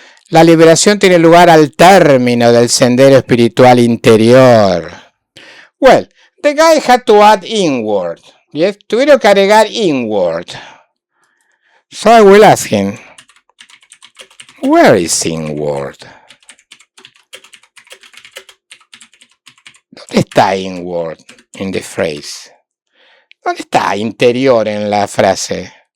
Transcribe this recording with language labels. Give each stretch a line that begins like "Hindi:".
Spanish: La liberación tiene lugar al término del sendero espiritual interior.
English: Well, the guy had to add inward. Yes,
Spanish: tuvieron que agregar inward.
English: So I will ask him, where is inward?
Spanish: ¿Dónde está inward
English: in the phrase?
Spanish: ¿Dónde está interior en la frase?